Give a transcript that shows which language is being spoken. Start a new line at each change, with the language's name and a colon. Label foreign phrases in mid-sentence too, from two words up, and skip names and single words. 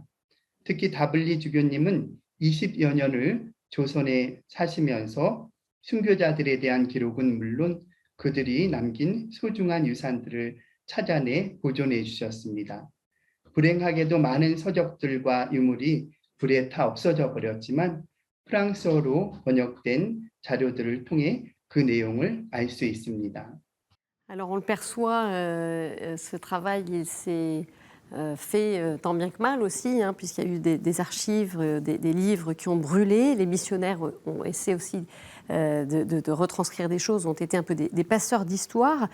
Korean: 특히 다블리 주교님은 20여 년을 조선에 사시면서 순교자들에 대한 기록은 물론 그들이 남긴 소중한 유산들을 찾아내 보존해 주셨습니다. 불행하게도 많은 서적들과 유물이 불에 타 없어져 버렸지만 프랑스어로 번역된 자료들을 통해 그 내용을 알 수 있습니다.
French: Alors on le perçoit, ce travail il s'est fait tant bien que mal aussi, puisqu'il y a eu des archives, des livres qui ont brûlé. Les missionnaires ont essayé aussi de retranscrire des choses, ont été un peu des passeurs d'histoire.